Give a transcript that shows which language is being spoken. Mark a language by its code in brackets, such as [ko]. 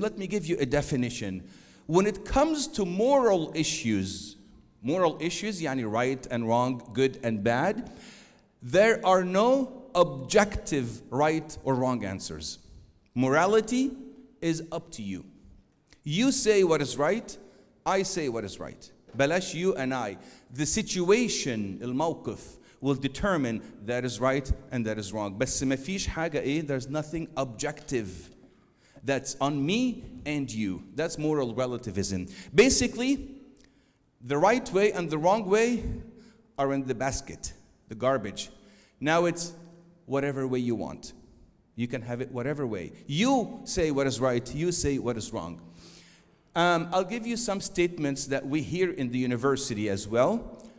[en] Let me give you a definition. When it comes to moral issues, [ar] يعني [en] right and wrong, good and bad, there are no objective right or wrong answers. Morality is up to you. You say what is right, I say what is right. [ar] بلاش [en] you and I. The situation, [ar] الموقف, [en] will determine that is right and that is wrong. [ar] بس ما فيش حاجة [en] there's nothing objective. That's on me and you. That's moral relativism. Basically, the right way and the wrong way are in the basket, the garbage. Now it's whatever way you want. You can have it whatever way. You say what is right, you say what is wrong. I'll give you some statements that we hear in the university as well.